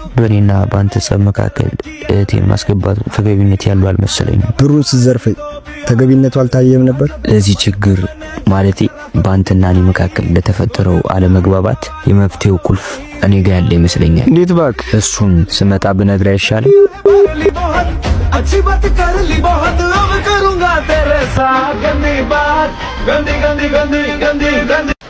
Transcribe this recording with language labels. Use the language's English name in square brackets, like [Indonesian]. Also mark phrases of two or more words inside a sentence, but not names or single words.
[Amharic] በእኔና በአንተ ጸብ መካከል እህቴን ማስገባት ተገቢነት ያለው አልመሰለኝም። ብሩን ስትዘርፈኝ ተገቢነቱ አልታየም ነበር። እዚህ ችግር ማለቴ በአንተና እኔ መካከል ለተፈጠረው አለመግባባት የመፍትሄው ቁልፍ እኔ ጋር ያለ ይመስለኛል። እንዴት እባክህ? እሱን ስመጣ ብነግርህ አይሻልም? [Hindi] अच्छी बात कर ली बहुत अब करूंगा तेरे साथ गंदी बात गंदी गंदी गंदी गंदी गंदी।